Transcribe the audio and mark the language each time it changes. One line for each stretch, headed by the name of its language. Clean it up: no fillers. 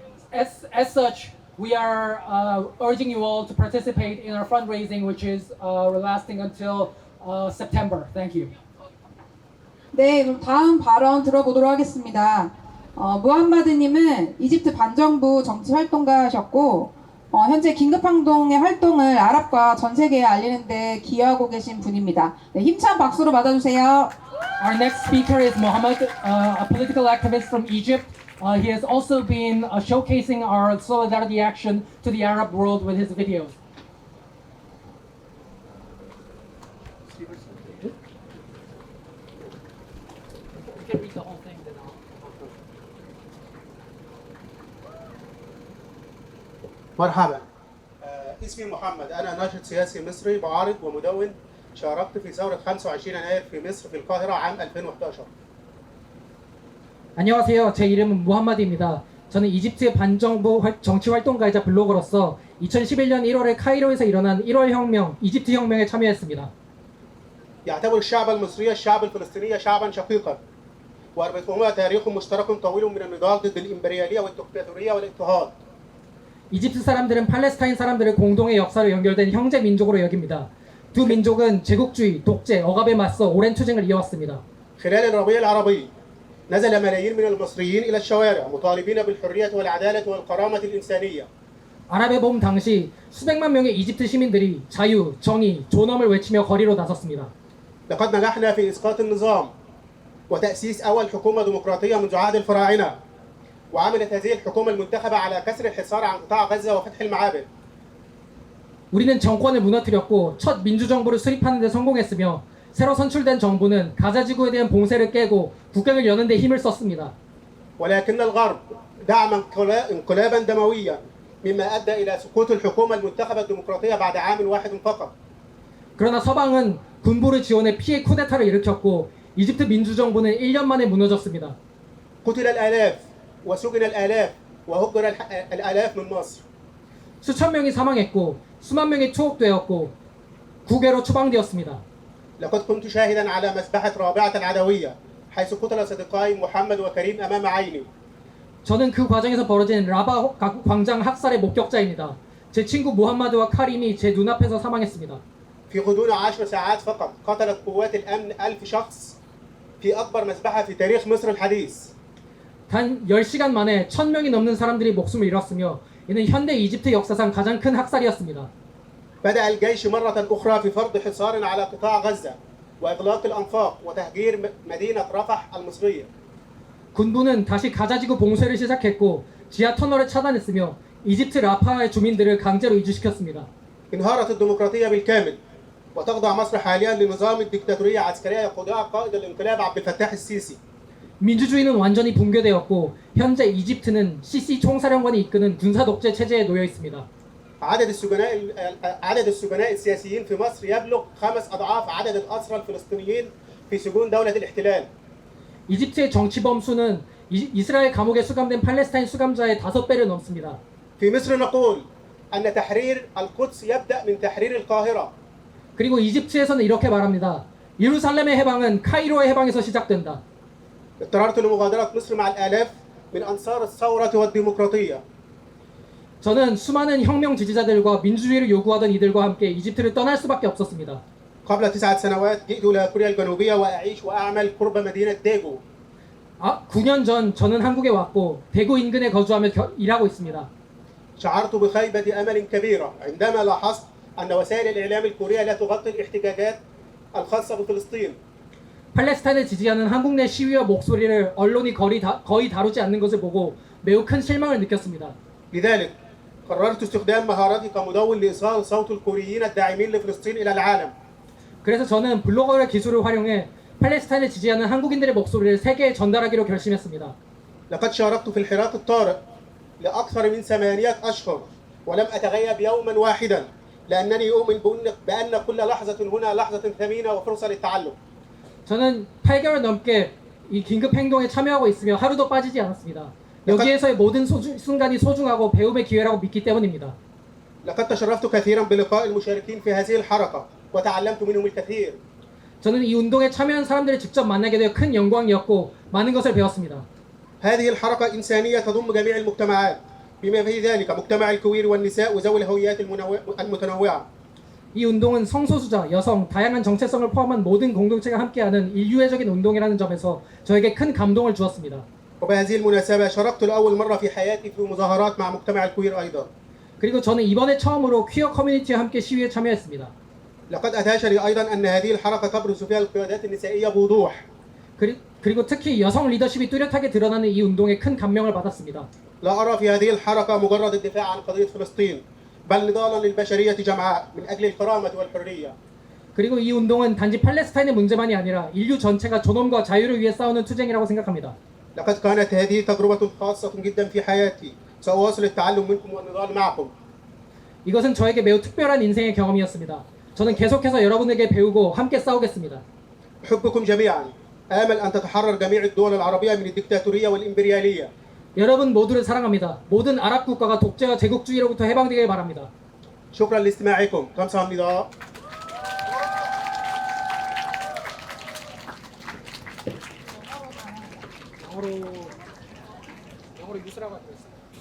English: As such, we are urging you all to participate in our fundraising, which is lasting until September. Thank you.
Korean: 네, 그럼 다음 발언 들어보도록 하겠습니다. 무함마드님은 이집트 반정부 정치활동가셨고 현재 긴급행동의 활동을 아랍과 전 세계에 알리는 데 기여하고 계신 분입니다. 네, 힘찬 박수로 맞아주세요.
English: Our next speaker is Mohammed, a political activist from Egypt. He has also been showcasing our solidarity action to the Arab world with his videos. You can read the whole thing then I'll
Arabic: مرحبا. اسمي محمد، أنا ناشط سياسي مصري معارض ومدون. شاركت في ثورة 25 يناير في مصر في القاهرة عام 2011.
Korean: 안녕하세요. 제 이름은 무함마드입니다. 저는 이집트 반정부 정치 활동가이자 블로거로서 2011년 1월에 카이로에서 일어난 1월 혁명, 이집트 혁명에 참여했습니다.
Arabic: يعتبر الشعب المصري الشعب الفلسطيني شعبا شقيقا، ويربطهما تاريخ مشترك طويل من النضال ضد الإمبريالية والدكتاتورية والاضطهاد.
Korean: 이집트 사람들은 팔레스타인 사람들의 공동의 역사로 연결된 형제 민족으로 여깁니다. 두 민족은 제국주의, 독재, 억압에 맞서 오랜 투쟁을 이어왔습니다.
Arabic: خلال الربيع العربي نزل ملايين من المصريين إلى الشوارع مطالبين بالحرية والعدالة والكرامة الإنسانية.
Korean: 아랍의 봄 당시 수백만 명의 이집트 시민들이 자유, 정의, 존엄을 외치며 거리로 나섰습니다.
Arabic: لقد نجحنا في إسقاط النظام وتأسيس أول حكومة ديمقراطية منذ عهد الفراعنة، وعملت هذه الحكومة المنتخبة على كسر الحصار عن قطاع غزة وفتح المعابر.
Korean: 우리는 정권을 무너뜨렸고 첫 민주정부를 수립하는 데 성공했으며 새로 선출된 정부는 가자 지구에 대한 봉쇄를 깨고 국경을 여는 데 힘을 썼습니다.
Arabic: ولكن الغرب دعم انقلابا دمويا مما أدى إلى سقوط الحكومة المنتخبة الديمقراطية بعد عام واحد فقط.
Korean: 그러나 서방은 군부를 지원해 피해 쿠데타를 일으켰고 이집트 민주정부는 1년 만에 무너졌습니다.
Arabic: قتل الآلاف وسجن الآلاف وهجر الآلاف من مصر.
Korean: 수천 명이 사망했고 수만 명이 투옥되었고 국외로 추방되었습니다.
Arabic: لقد كنت شاهدا على مذبحة رابعة العدوية حيث قتل صديقاي محمد وكريم أمام عيني.
Korean: 저는 그 과정에서 벌어진 라바 광장 학살의 목격자입니다. 제 친구 무함마드와 카림이 제 눈앞에서 사망했습니다.
Arabic: في غضون 10 ساعات فقط قتلت قوات الأمن 1000 شخص في أكبر مذبحة في تاريخ مصر الحديث.
Korean: 단 10시간 만에 1000명이 넘는 사람들이 목숨을 잃었으며 이는 현대 이집트 역사상 가장 큰 학살이었습니다.
Arabic: بدأ الجيش مرة أخرى في فرض حصار على قطاع غزة وإغلاق الأنفاق وتهجير مدينة رفح المصرية.
Korean: 군부는 다시 가자지구 봉쇄를 시작했고 지하 터널을 차단했으며 이집트 라파의 주민들을 강제로 이주시켰습니다.
Arabic: انهارت الديمقراطية بالكامل وتخضع مصر حاليا لنظام الدكتاتورية عسكرية يقودها قائد الانقلاب عبد الفتاح السيسي.
Korean: 민주주의는 완전히 붕괴되었고 현재 이집트는 시시 총사령관이 이끄는 군사 독재 체제에 놓여 있습니다.
Arabic: عدد السجناء السياسيين في مصر يبلغ 5 أضعاف عدد الأسرى الفلسطينيين في سجون دولة الاحتلال.
Korean: 이집트의 정치범 수는 이스라엘 감옥에 수감된 팔레스타인 수감자의 5배를 넘습니다.
Arabic: في مصر نقول أن تحرير القدس يبدأ من تحرير القاهرة.
Korean: 그리고 이집트에서는 이렇게 말합니다. 예루살렘의 해방은 카이로의 해방에서 시작된다.
Arabic: اضطررت لمغادرة مصر مع الآلاف من أنصار الثورة والديمقراطية.
Korean: 저는 수많은 혁명 지지자들과 민주주의를 요구하던 이들과 함께 이집트를 떠날 수밖에 없었습니다.
Arabic: قبل 9 سنوات جئت إلى كوريا الجنوبية وأعيش وأعمل قرب مدينة ديجو.
Korean: 9년 전 저는 한국에 왔고 대구 인근에 거주하며 일하고 있습니다.
Arabic: شعرت بخيبة أمل كبيرة عندما لاحظت أن وسائل الإعلام الكورية لا تغطي الاحتجاجات الخاصة بفلسطين.
Korean: 팔레스타인을 지지하는 한국 내 시위와 목소리를 언론이 거의 다루지 않는 것을 보고 매우 큰 실망을 느꼈습니다.
Arabic: لذلك قررت استخدام مهاراتي كمدون لإيصال صوت الكوريين الداعمين لفلسطين إلى العالم.
Korean: 그래서 저는 블로거의 기술을 활용해 팔레스타인을 지지하는 한국인들의 목소리를 세계에 전달하기로 결심했습니다.
Arabic: لقد شاركت في الحراك الطارئ لأكثر من 8 أشهر ولم أتغيب يوما واحدا لأنني أؤمن بأن كل لحظة هنا لحظة ثمينة وفرصة للتعلم.
Korean: 저는 8개월 넘게 이 긴급 행동에 참여하고 있으며 하루도 빠지지 않았습니다. 여기에서의 모든 순간이 소중하고 배움의 기회라고 믿기 때문입니다.
Arabic: لقد تشرفت كثيرا بلقاء المشاركين في هذه الحركة وتعلمت منهم الكثير.
Korean: 저는 이 운동에 참여한 사람들을 직접 만나게 되어 큰 영광이었고 많은 것을 배웠습니다.
Arabic: هذه الحركة إنسانية تضم جميع المجتمعات بما في ذلك مجتمع الكوير والنساء وذوي الهويات المتنوعة.
Korean: 이 운동은 성소수자, 여성, 다양한 정체성을 포함한 모든 공동체가 함께하는 인류애적인 운동이라는 점에서 저에게 큰 감동을 주었습니다.
Arabic: وبهذه المناسبة شاركت لأول مرة في حياتي في مظاهرات مع مجتمع الكوير أيضا.
Korean: 그리고 저는 이번에 처음으로 퀴어 커뮤니티와 함께 시위에 참여했습니다.
Arabic: لقد أدهشني أيضا أن هذه الحركة تبرز فيها القيادات النسائية بوضوح.
Korean: 그리고 특히 여성 리더십이 뚜렷하게 드러나는 이 운동에 큰 감명을 받았습니다.
Arabic: لا أرى في هذه الحركة مجرد الدفاع عن قضية فلسطين بل نضالا للبشرية جمعاء من أجل الكرامة والحرية.
Korean: 그리고 이 운동은 단지 팔레스타인의 문제만이 아니라 인류 전체가 존엄과 자유를 위해 싸우는 투쟁이라고 생각합니다.
Arabic: لقد كانت هذه تجربة خاصة جدا في حياتي. سأواصل التعلم منكم والنضال معكم.
Korean: 이것은 저에게 매우 특별한 인생의 경험이었습니다. 저는 계속해서 여러분에게 배우고 함께 싸우겠습니다.
Arabic: أحبكم جميعا. آمل أن تتحرر جميع الدول العربية من الدكتاتورية والإمبريالية.
Korean: 여러분 모두를 사랑합니다. 모든 아랍 국가가 독재와 제국주의로부터 해방되길 바랍니다.
Arabic: شكرا لاستماعكم.
Korean: 감사합니다. 영어로 유스라고 하고 있어요.